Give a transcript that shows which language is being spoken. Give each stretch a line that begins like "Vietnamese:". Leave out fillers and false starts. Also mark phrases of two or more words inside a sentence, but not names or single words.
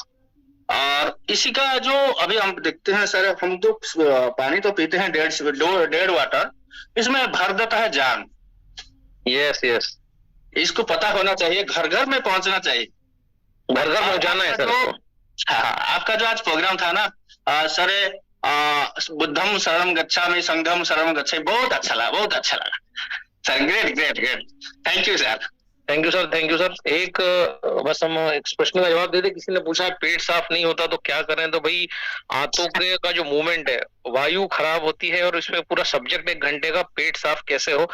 Hindi: और इसी का जो अभी हम देखते हैं सर, हम तो पानी तो पीते हैं 1.5 वाटर, इसमें भर देता है जान।
English: yes yes.
Hindi: इसको पता होना चाहिए, घर घर में पहुंचना चाहिए, घर घर पहुंचाना है सर। हाँ, आपका जो आज प्रोग्राम था ना सर,
Pali: बुद्धम शरणम गच्छामि, संघम शरणम गच्छामि,
Hindi: बहुत अच्छा लगा सर।
English: great great great. thank you sir. thank you sir, thank you sir.
Hindi: एक बस हम एक प्रश्न का जवाब देते। किसी ने पूछा पेट साफ नहीं होता तो क्या करें, तो भाई आंतों के का जो मूवमेंट है, वायु खराब होती है, और इसमें पूरा सब्जेक्ट 1 घंटे का पेट साफ कैसे हो।